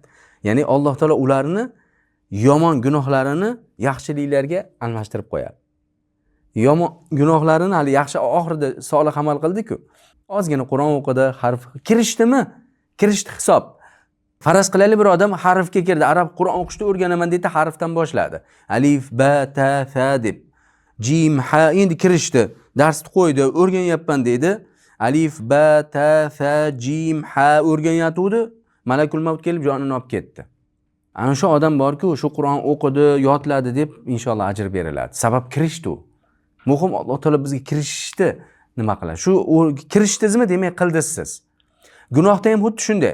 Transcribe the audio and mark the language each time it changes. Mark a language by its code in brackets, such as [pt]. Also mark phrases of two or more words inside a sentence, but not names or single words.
[uz] Ya'ni Alloh taolo ularni yomon gunohlarini yaxshiliklarga almashtirib qo'yadi. Yomon gunohlarini hali yaxshi oxirida solih amal qildi-ku. Ozgina Qur'on o'qidi, harf kirishdimi? Kirishdi hisob. Faraz qilaylik, bir odam harfga kirdi. Arab Qur'on o'qishni o'rganaman dedi, harfdan boshladi. Alif, ba, ta, sa deb. Jim, ha endi kirishdi. Darsni qo'ydi, o'rganyapman dedi. Alif, ba, ta, sa, jim, ha o'rganyatuvdi. Malakul Maut kelib jonini olib ketdi. Ana shu odam borku, shu Qur'on o'qidi, yodladi deb inshaalloh ajr beriladi. Sabab kirishdi u. Muhim Alloh taolo bizga kirishni nima qiladi? Shu kirishdingizmi, demak qildingiz siz. Gunohda ham xuddi shunday.